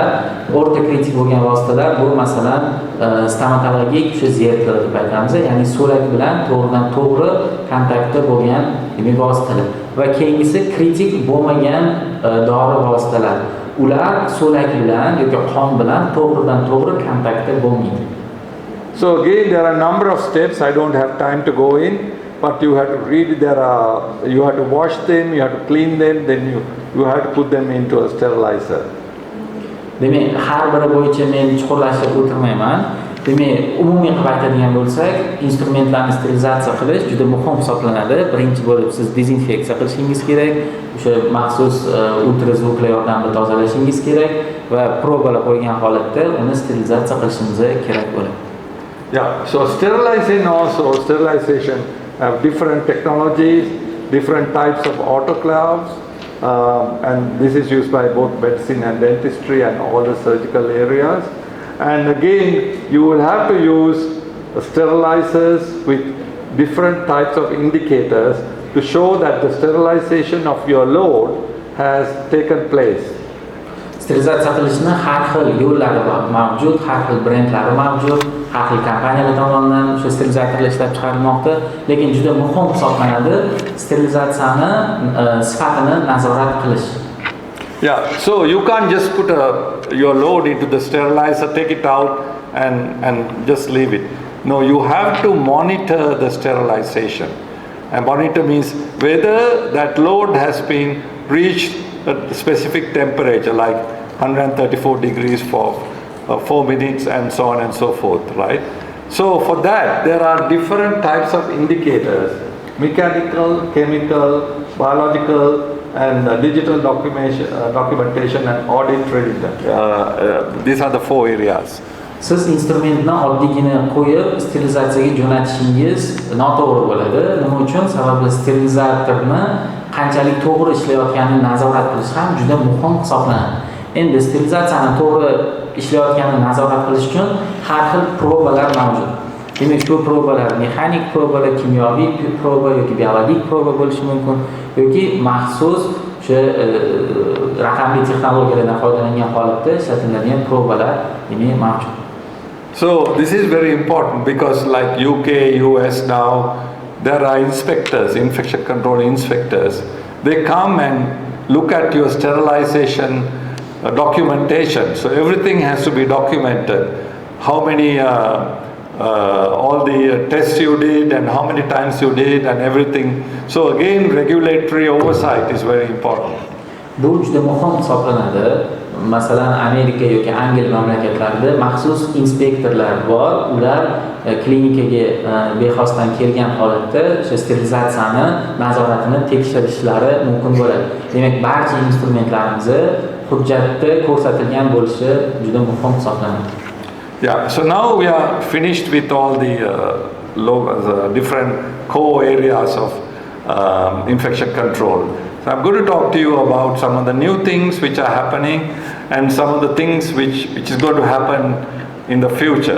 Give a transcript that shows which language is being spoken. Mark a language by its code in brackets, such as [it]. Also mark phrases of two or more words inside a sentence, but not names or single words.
[uz] O'rta kritik bo'lgan vositalar bu masalan stomatologik o'sha zerkal deb aytamiz, ya'ni so'lak bilan to'g'ridan-to'g'ri kontaktda bo'lgan demak vositalar. Va keyingisi kritik bo'lmagan dori vositalar. Ular so'lak bilan yoki qon bilan to'g'ridan-to'g'ri kontaktda bo'lmaydi. [en] So again there are a number of steps, I don't have time to go in, but you have to read, you have to wash them, you have to clean them, then you have to put them into a sterilizer. [uz] Demak, har biri bo'yicha men chuqurlashib o'tirmayman. Demak, umumiy qilib aytadigan bo'lsak, instrumentlarni sterilizatsiya qilish juda muhim hisoblanadi. Birinchi bo'lib siz dezinfeksiya qilishingiz kerak, o'sha maxsus ultrazvuklar yordamida tozalashingiz kerak va probalar qo'ygan holatda uni sterilizatsiya qilishingiz kerak bo'ladi. [en] Yeah, so sterilization have different technologies, different types of autoclaves, and this is used by both medicine and dentistry and all the surgical areas. And again, you will have to use sterilizers with different types of indicators to show that the sterilization of your load has taken place. [uz] Sterilizatsiya qilishni har xil yo'llari mavjud, har xil brendlari mavjud, har xil kompaniyalar tomonidan o'sha sterilizatorlar ishlab chiqarilmoqda, lekin juda muhim hisoblanadi sterilizatsiyani sifatini nazorat qilish. [en] Yeah, so you can't just put your load into the sterilizer, take it out and just leave it. No, you have to monitor the sterilization. And monitor means whether that load has been reached a specific temperature, like 134 degrees for 4 minutes and so on and so forth, right? So for that, there are different types of indicators: mechanical, chemical, biological, and digital documentation and audit register. These are the 4 areas. [uz] Siz instrumentni oddiygina qo'yib sterilizatsiyaga jo'natishingiz noto'g'ri bo'ladi. Nima uchun? Sababi sterilizatorni qanchalik to'g'ri ishlayotganini nazorat qilish ham juda muhim hisoblanadi. Endi sterilizatsiyani to'g'ri ishlayotganini nazorat qilish uchun har xil probalar mavjud. Demak, shu probalar mexanik probalar, kimyoviy proba yoki biologik proba bo'lishi mumkin yoki maxsus o'sha raqamli texnologiyalardan foydalangan holatda ishlatiladigan probalar demak mavjud. [en] So this is very important because like UK, US now, there are inspectors, infection control inspectors. They come and look at your sterilization documentation. So everything has to be documented. How many, all the tests you did and how many times you did and everything. So again, regulatory oversight is very important. [uz] Bu juda muhim hisoblanadi. Masalan, Amerika yoki Angliya mamlakatlarida maxsus inspektorlar bor. Ular klinikaga bexosdan kelgan holatda o'sha sterilizatsiyani, nazoratini tekshirishlari mumkin bo'ladi. Demak, barcha instrumentlarimiz hujjatda ko'rsatilgan bo'lishi juda muhim hisoblanadi. [en] Yeah, so now we are finished with all the different core areas of infection control. So I'm going to talk to you about some of the new things which are happening and some of the things which is going to happen in the future.